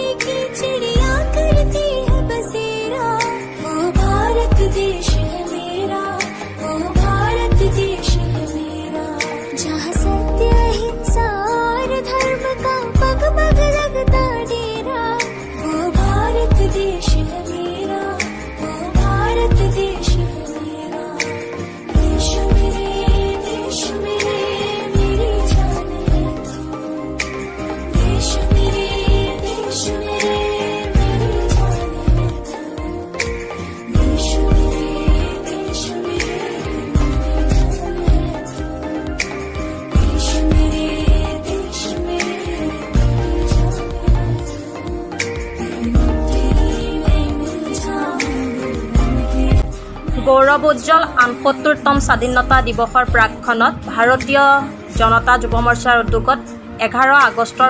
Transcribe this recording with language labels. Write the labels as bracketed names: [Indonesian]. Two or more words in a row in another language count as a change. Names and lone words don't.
[Hindi] की चिड़िया करती है बसेरा वो भारत देश है मेरा वो भारत देश है मेरा जहाँ सत्य अहिंसा और धर्म का पग पग लगता डेरा वो भारत देश है मेरा वो भारत देश है मेरा देश मेरे मेरी जान है तू देश मेरे मेरी जान है तू देश मेरे मेरी जान [Assamese] গৌৰৱোজ্জ্বল ৭৮তম স্বাধীনতা দিৱসৰ প্ৰাকক্ষণত ভাৰতীয় জনতা যুৱ মৰ্চাৰ উদ্যোগত 11 আগষ্টৰ